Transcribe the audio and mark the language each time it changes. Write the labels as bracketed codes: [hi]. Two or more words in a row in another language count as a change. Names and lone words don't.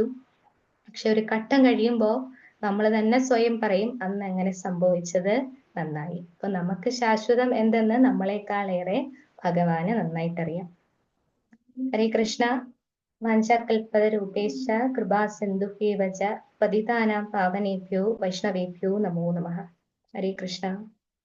[ml] പക്ഷെ ഒരു ഘട്ടം കഴിയുമ്പോൾ നമ്മൾ തന്നെ സ്വയം പറയും, അന്ന് അങ്ങനെ സംഭവിച്ചത് നന്നായി. അപ്പൊ നമുക്ക് ശാശ്വതം എന്തെന്ന് നമ്മളെക്കാളേറെ ഭഗവാന് നന്നായിട്ടറിയാം. [sa] ഹരേ കൃഷ്ണ. വാഞ്ചാകൽപതരൂപേശ്ച കൃപാ സിന്ധുഭ്യേവ ച പതിതാനാം പാവനേഭ്യോ വൈഷ്ണവേഭ്യോ നമോ നമഃ. [ml] ഹരേ കൃഷ്ണ.